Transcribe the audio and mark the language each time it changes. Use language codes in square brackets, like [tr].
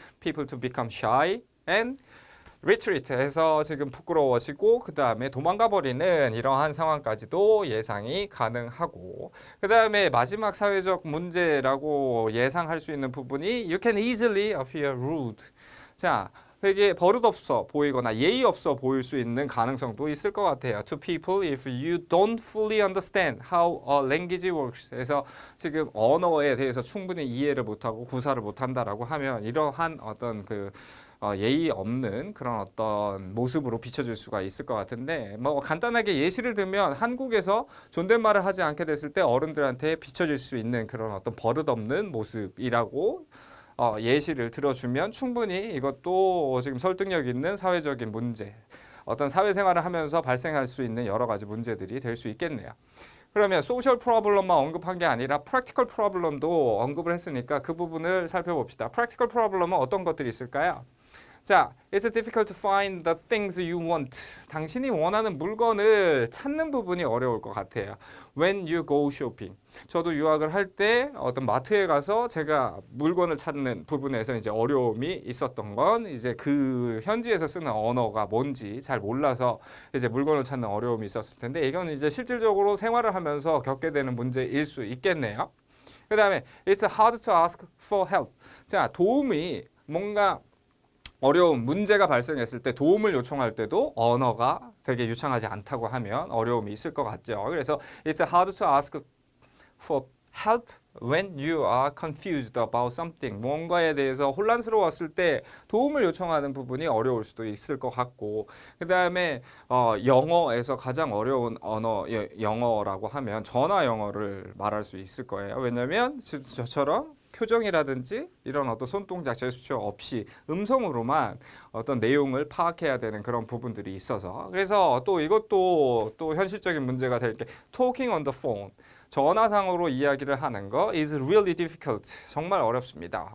[en] People to become shy and retreat [ko] 해서 지금 부끄러워지고 그 다음에 도망가 버리는 이러한 상황까지도 예상이 가능하고 그 다음에 마지막 사회적 문제라고 예상할 수 있는 부분이 [en] you can easily appear rude. [ko] 자, 되게 버릇없어 보이거나 예의 없어 보일 수 있는 가능성도 있을 것 같아요. [en] To people if you don't fully understand how a language works. [ko] 그래서 지금 언어에 대해서 충분히 이해를 못하고 구사를 못한다라고 하면 이러한 어떤 예의 없는 그런 어떤 모습으로 비춰질 수가 있을 것 같은데 뭐 간단하게 예시를 들면 한국에서 존댓말을 하지 않게 됐을 때 어른들한테 비춰질 수 있는 그런 어떤 버릇없는 모습이라고 예시를 들어주면 충분히 이것도 지금 설득력 있는 사회적인 문제 어떤 사회생활을 하면서 발생할 수 있는 여러 가지 문제들이 될 수 있겠네요. 그러면 소셜 프로블럼만 언급한 게 아니라 프랙티컬 프로블럼도 언급을 했으니까 그 부분을 살펴봅시다. 프랙티컬 프로블럼은 어떤 것들이 있을까요? [en] 자, it's difficult to find the things you want. [ko] 당신이 원하는 물건을 찾는 부분이 어려울 것 같아요. [en] When you go shopping. [ko] 저도 유학을 할 때 어떤 마트에 가서 제가 물건을 찾는 부분에서 이제 어려움이 있었던 건 이제 그 현지에서 쓰는 언어가 뭔지 잘 몰라서 이제 물건을 찾는 어려움이 있었을 텐데 이건 이제 실질적으로 생활을 하면서 겪게 되는 문제일 수 있겠네요. 그 다음에 [en] it's hard to ask for help. [ko] 자, 도움이 뭔가 어려운 문제가 발생했을 때 도움을 요청할 때도 언어가 되게 유창하지 않다고 하면 어려움이 있을 것 같죠. 그래서 [en] it's hard to ask for help when you are confused about something. [ko] 뭔가에 대해서 혼란스러웠을 때 도움을 요청하는 부분이 어려울 수도 있을 것 같고 그 다음에 영어에서 가장 어려운 언어 영어라고 하면 전화 영어를 말할 수 있을 거예요. 왜냐하면 저처럼 표정이라든지 이런 어떤 손동작 제스처 없이 음성으로만 어떤 내용을 파악해야 되는 그런 부분들이 있어서 그래서 또 이것도 또 현실적인 문제가 될 게 [en] talking on the phone [ko] 전화상으로 이야기를 하는 거 [en] is really difficult [ko] 정말 어렵습니다.